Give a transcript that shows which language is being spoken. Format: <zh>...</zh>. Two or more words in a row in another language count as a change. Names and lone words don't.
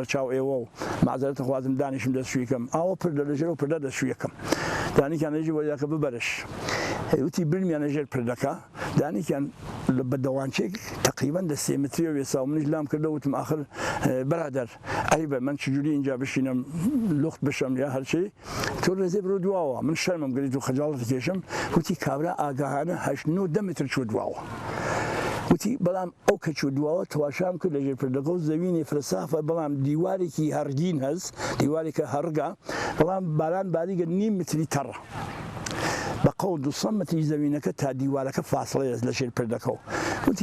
<sdh>بەرچاو ئێوە و معزەرەتە خوازم دانیشم دەستشویی کەم ئاوە پردە لەژێر و پردە دەستشویەکەم دانیکیان ێژی وەریاکە ببەرش وتی برمیانە ژێر پردەکە دانیکیان بە دەوانچێک تقریبا دە 3 متریە وێسا و منیش لام کردە وتم</sdh> <fa>آخر بەرادەر ئەیبە من چجوری اینجا بشینم لخت بشم</fa> <sdh>یا هەرچی تۆ ڕێزێ بڕۆ دواوە من شەرمم گریت و خەجاڵت کێشم وتی کابرا ئاگاهانە 8-9 متر چوە دواوە وتی بەڵام ئەو کە چوە دواوە تەواشام کرد لە ژێر پردەکە و زەوینی فرسافە بەڵام دیوارێکی هەرگین هەست دیوارێکە هەرگا بەڵام باران باریگە 1 متری تەڕە بە قەول 200 متری زەوینەکە تا دیوارەکە فاصلەیە لە ژێر پردەکەەوە وتی</sdh>